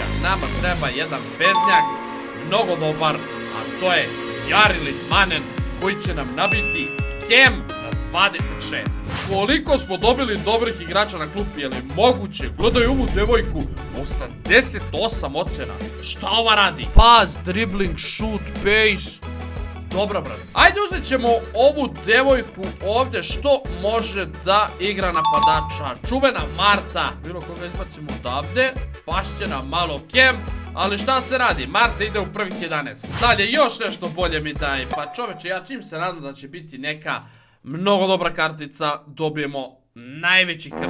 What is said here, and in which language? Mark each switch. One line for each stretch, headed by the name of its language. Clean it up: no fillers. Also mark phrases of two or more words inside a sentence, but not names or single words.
Serbian: Nama treba jedan veznjak, mnogo dobar, a to je Jari Litmanen, koji će nam nabiti Kem na 26. Koliko smo dobili dobrih igrača na klupi, je li moguće? Gledaj ovu devojku, 88 ocena. Šta ova radi? Pas,
English: dribbling, shoot, pace.
Serbian: Dobra, brate. Ajde, uzet ćemo ovu devojku ovdje što može da igra napadača. Čuvena Marta. Bilo koga izbacimo odavde. Pašće nam malo Kem. Ali šta se radi? Marta ide u prvih 11. Dalje, još nešto bolje mi daje. Pa čoveče, ja čim se nadam da će biti neka mnogo dobra kartica, dobijemo najveći krš.